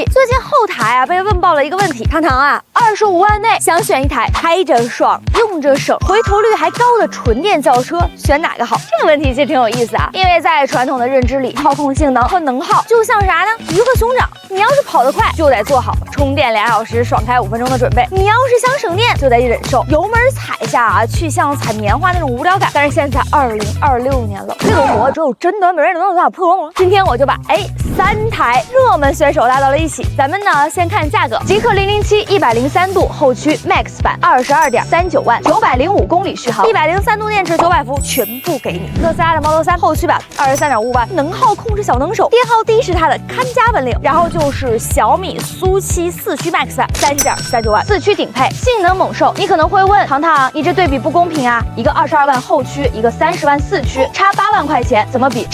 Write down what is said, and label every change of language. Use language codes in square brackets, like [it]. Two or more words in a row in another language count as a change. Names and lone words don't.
[zh] 最近後台被問爆了一個問題，糖糖25萬內想選一台開着爽、用着省、回頭率還高的純電轎車，選哪個好？這個問題其實挺有意思啊，因為在傳統的認知裡，操控性能和能耗就像啥呢？魚和熊掌，你要是跑得快，就得做好充電2小時、爽開5分鐘的準備；你要是想省電，就得忍受油門踩下去像踩棉花那種無聊感。但是現在2026年了，這個活只有真短本人能有多破了。今天我就把3台熱門選手拉到了一起，咱們呢先看價格。极氪007 103度後驅 Max 版22.39萬，905公里續航，103度電池900伏全部给你。特斯拉的 Model 3 後驅版23.5萬，能耗控制小能手，電耗低是它的看家本領。然後就是小米蘇7四驅 Max 版30.39萬，四驅頂配，性能猛獸。你可能會問糖糖，你這對比不公平啊，一個22萬後驅，一個30萬四驅，差8萬塊錢，怎麼比？